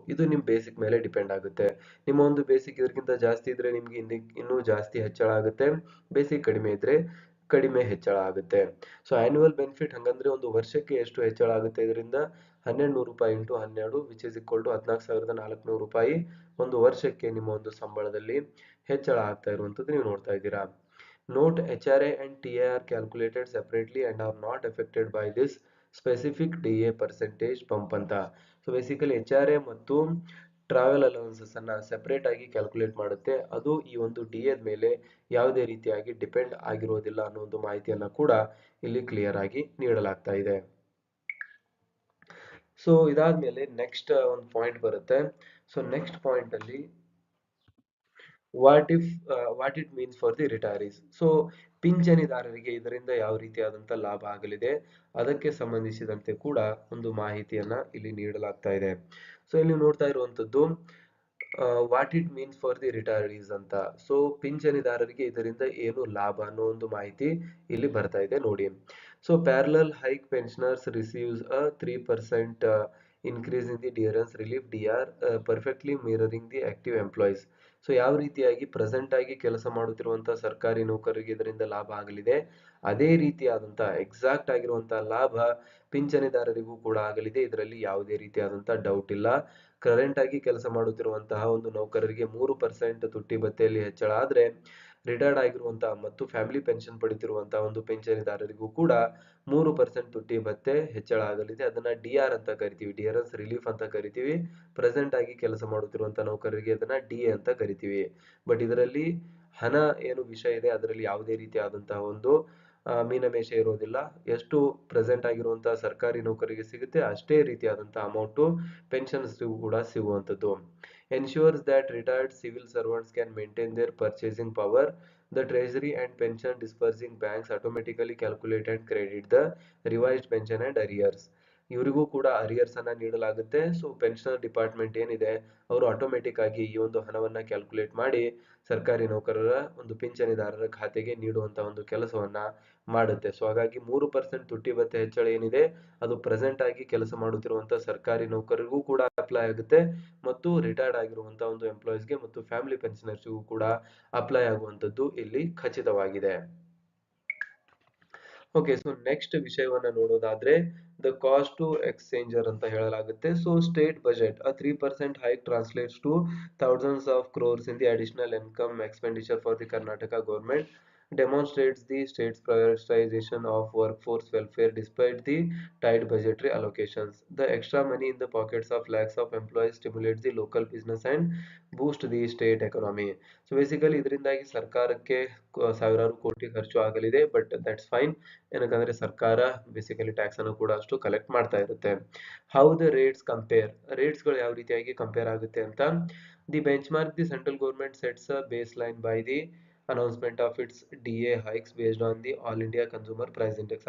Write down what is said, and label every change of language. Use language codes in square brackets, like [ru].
[kn] ಇದು ನಿಮ್ ಬೇಸಿಕ್ ಮೇಲೆ ಡಿಪೆಂಡ್ ಆಗುತ್ತೆ. ನಿಮ್ಮ ಒಂದು ಬೇಸಿಕ್ ಇದಕ್ಕಿಂತ ಜಾಸ್ತಿ ಇದ್ರೆ ನಿಮ್ಗೆ ಇನ್ನೂ ಜಾಸ್ತಿ ಹೆಚ್ಚಳ ಆಗುತ್ತೆ, ಬೇಸಿಕ್ ಕಡಿಮೆ ಇದ್ರೆ ಕಡಿಮೆ ಹೆಚ್ಚಳ ಆಗುತ್ತೆ. ಸೊ ಆನ್ಯುವಲ್ ಬೆನಿಫಿಟ್ ಹಂಗಂದ್ರೆ ಒಂದು ವರ್ಷಕ್ಕೆ ಎಷ್ಟು ಹೆಚ್ಚಳ ಆಗುತ್ತೆ ಇದರಿಂದ, 1200 ರೂಪಾಯಿ into 12 [en] which is equal to [kn] 14,400 ರೂಪಾಯಿ ಒಂದು ವರ್ಷಕ್ಕೆ ನಿಮ್ಮ ಒಂದು ಸಂಬಳದಲ್ಲಿ ಹೆಚ್ಚಳ ಆಗ್ತಾ ಇರುವಂತದ್ದು ನೀವು ನೋಡ್ತಾ ಇದ್ದೀರಾ. [en] note HRA and TI are calculated separately and are not affected by this specific DA percentage bump [kn] ಅಂತ. ಸೊ ಬೇಸಿಕಲಿ HRA ಮತ್ತು ಟ್ರಾವೆಲ್ ಅಲವೆನ್ಸಸ್ ಅನ್ನ ಸೆಪರೇಟ್ ಆಗಿ ಕ್ಯಾಲ್ಕುಲೇಟ್ ಮಾಡುತ್ತೆ, ಅದು ಈ ಒಂದು ಡಿ ಎ ಮೇಲೆ ಯಾವುದೇ ರೀತಿಯಾಗಿ ಡಿಪೆಂಡ್ ಆಗಿರೋದಿಲ್ಲ ಅನ್ನೋ ಒಂದು ಮಾಹಿತಿಯನ್ನ ಕೂಡ ಇಲ್ಲಿ ಕ್ಲಿಯರ್ ಆಗಿ ನೀಡಲಾಗ್ತಾ ಇದೆ. ಸೊ ಇದಾದ್ಮೇಲೆ ನೆಕ್ಸ್ಟ್ ಒಂದು ಪಾಯಿಂಟ್ ಬರುತ್ತೆ. ಸೊ ನೆಕ್ಸ್ಟ್ ಪಾಯಿಂಟ್ ಅಲ್ಲಿ [en] What it means for the retirees. [kn] So ಪಿಂಚಣಿದಾರರಿಗೆ ಇದರಿಂದ ಯಾವ ರೀತಿಯಾದಂತ ಲಾಭ ಆಗಲಿದೆ ಅದಕ್ಕೆ ಸಂಬಂಧಿಸಿದಂತೆ ಕೂಡ ಒಂದು ಮಾಹಿತಿಯನ್ನ ಇಲ್ಲಿ ನೀಡಲಾಗ್ತಾ ಇದೆ. ಸೊ ಇಲ್ಲಿ ನೋಡ್ತಾ ಇರುವಂತದ್ದು [en] what it means for the retirees [kn] ಅಂತ. ಸೊ ಪಿಂಚಣಿದಾರರಿಗೆ ಇದರಿಂದ ಏನು ಲಾಭ ಅನ್ನೋ ಒಂದು ಮಾಹಿತಿ ಇಲ್ಲಿ ಬರ್ತಾ ಇದೆ ನೋಡಿ. [en] So parallel hike pensioners receives a 3% increase in the dearance relief DR, perfectly mirroring the active employees. [kn] So ಯಾವ ರೀತಿಯಾಗಿ ಪ್ರೆಸೆಂಟ್ ಆಗಿ ಕೆಲಸ ಮಾಡುತ್ತಿರುವಂತಹ ಸರ್ಕಾರಿ ನೌಕರರಿಗೆ ಇದರಿಂದ ಲಾಭ ಆಗಲಿದೆ, ಅದೇ ರೀತಿಯಾದಂತಹ ಎಕ್ಸಾಕ್ಟ್ ಆಗಿರುವಂತಹ ಲಾಭ ಪಿಂಚಣಿದಾರರಿಗೂ ಕೂಡ ಆಗಲಿದೆ. ಇದರಲ್ಲಿ ಯಾವುದೇ ರೀತಿಯಾದಂತಹ ಡೌಟ್ ಇಲ್ಲ. ಕರೆಂಟ್ ಆಗಿ ಕೆಲಸ ಮಾಡುತ್ತಿರುವಂತಹ ಒಂದು ನೌಕರರಿಗೆ 3% ತುಟ್ಟಿ ಭತ್ಯೆಯಲ್ಲಿ ಹೆಚ್ಚಳ ಆದ್ರೆ, ರಿಟೈರ್ಡ್ ಆಗಿರುವಂತಹ ಮತ್ತು ಫ್ಯಾಮಿಲಿ ಪೆನ್ಷನ್ ಪಡಿತಿರುವಂತಹ ಒಂದು ಪಿಂಚಣಿದಾರರಿಗೂ ಕೂಡ 3% ತುಟ್ಟಿ ಭತ್ಯೆ ಹೆಚ್ಚಳ ಆಗಲಿದೆ. ಅದನ್ನ DR ಅಂತ ಕರಿತೀವಿ, ಡಿಯರೆನ್ಸ್ ರಿಲೀಫ್ ಅಂತ ಕರಿತೀವಿ. ಪ್ರೆಸೆಂಟ್ ಆಗಿ ಕೆಲಸ ಮಾಡುತ್ತಿರುವಂತಹ ನೌಕರರಿಗೆ ಅದನ್ನ DA ಅಂತ ಕರಿತೀವಿ. ಬಟ್ ಇದರಲ್ಲಿ ಹಣ ಏನು ವಿಷಯ ಇದೆ ಅದರಲ್ಲಿ ಯಾವುದೇ ರೀತಿಯಾದಂತಹ ಒಂದು ಮೀನಮೇಷ ಇರೋದಿಲ್ಲ. ಎಷ್ಟು ಪ್ರೆಸೆಂಟ್ ಆಗಿರುವಂತಹ ಸರ್ಕಾರಿ ನೌಕರಿಗೆ ಸಿಗುತ್ತೆ ಅಷ್ಟೇ ರೀತಿಯಾದಂತಹ ಅಮೌಂಟ್ ಪೆನ್ಷನ್ಸ್ ಕೂಡ ಸಿಗುವಂತದ್ದು. [en] ensures that retired civil servants can maintain their purchasing power. The treasury and pension disbursing banks automatically calculate and credit the revised pension and arrears. [kn] ಇವರಿಗೂ ಕೂಡ ಅರಿಯರ್ಸ್ ಅನ್ನ ನೀಡಲಾಗುತ್ತೆ. ಸೊ ಪೆನ್ಷನರ್ ಡಿಪಾರ್ಟ್ಮೆಂಟ್ ಏನಿದೆ ಅವರು automatic ಆಗಿ ಈ ಒಂದು ಹಣವನ್ನ ಕ್ಯಾಲ್ಕುಲೇಟ್ ಮಾಡಿ ಸರ್ಕಾರಿ ನೌಕರರ ಒಂದು ಪಿಂಚಣಿದಾರರ ಖಾತೆಗೆ ನೀಡುವಂತ ಒಂದು ಕೆಲಸವನ್ನ ಮಾಡುತ್ತೆ. ಸೊ ಹಾಗಾಗಿ 3% ತುಟ್ಟಿ ಭತ್ಯೆ ಹೆಚ್ಚಳ ಏನಿದೆ ಅದು ಪ್ರೆಸೆಂಟ್ ಆಗಿ ಕೆಲಸ ಮಾಡುತ್ತಿರುವಂತಹ ಸರ್ಕಾರಿ ನೌಕರರಿಗೂ ಕೂಡ ಅಪ್ಲೈ ಆಗುತ್ತೆ ಮತ್ತು ರಿಟೈರ್ಡ್ ಆಗಿರುವಂತಹ ಒಂದು ಎಂಪ್ಲಾಯೀಸ್ಗೆ ಮತ್ತು ಫ್ಯಾಮಿಲಿ ಪೆನ್ಷನರ್ಸ್ಗೂ ಕೂಡ ಅಪ್ಲೈ ಆಗುವಂತದ್ದು ಇಲ್ಲಿ ಖಚಿತವಾಗಿದೆ. ಓಕೆ, ಸೊ ನೆಕ್ಸ್ಟ್ ವಿಷಯವನ್ನ ನೋಡೋದಾದ್ರೆ [en] the cost to exchequer [kn] ಅಂತ ಹೇಳಲಾಗುತ್ತೆ. [en] So state budget a 3% hike translates to thousands of crores in the additional income expenditure for the Karnataka government. demonstrates the state's prioritization of workforce welfare despite the tight budgetary allocations. The extra money in the pockets of lakhs of employees stimulates the local business and boost the state economy. So basically [kn] ಇದರಿಂದಾಗಿ ಸರ್ಕಾರಕ್ಕೆ ಸಾವಿರಾರು ಕೋಟಿ ಖರ್ಚು ಆಗಲಿದೆ, [en] But that's fine. [kn] ಏನಕ್ಕಂದ್ರೆ ಸರ್ಕಾರ basically tax ಅನ್ನು ಕೂಡ ಅಷ್ಟು ಕಲೆಕ್ಟ್ ಮಾಡ್ತಾ ಇರುತ್ತೆ. [en] how the rates compare, [kn] rates ಗಳು ಯಾವ ರೀತಿಯಾಗಿ ಕಂಪೇರ್ ಆಗುತ್ತೆ ಅಂತ. [en] The benchmark the central government sets a baseline by the announcement of its DA hikes based on the all India consumer price index.